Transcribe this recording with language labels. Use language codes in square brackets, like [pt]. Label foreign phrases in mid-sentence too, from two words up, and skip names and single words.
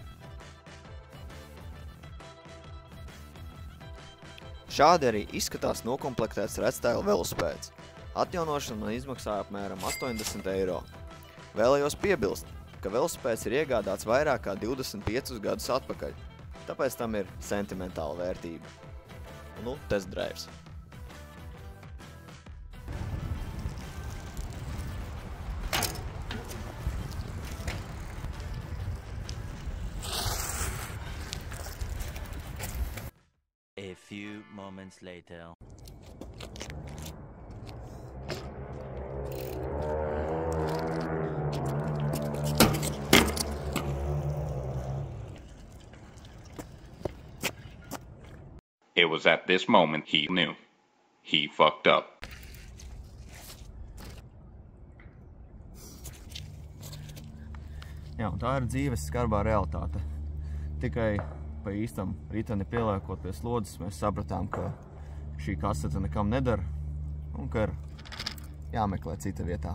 [lv] Šādi arī izskatās nokomplektēts redstyle velospēds. Atjaunošana man izmaksāja apmēram 80 eiro. Vēlējos piebilst, ka velospēds ir iegādāts vairāk kā 25 gadus atpakaļ, tāpēc tam ir sentimentāla vērtība. [en] Un test drives. A few moments later. It was at this moment he knew. He fucked up. [lv] Jā, un tā ir dzīves skarbā realitāte. Tikai pa īstam riteni pieliekot pie slodzes, mēs sapratām, ka šī kasete nekam nedara un ka ir jāmeklē cita vietā.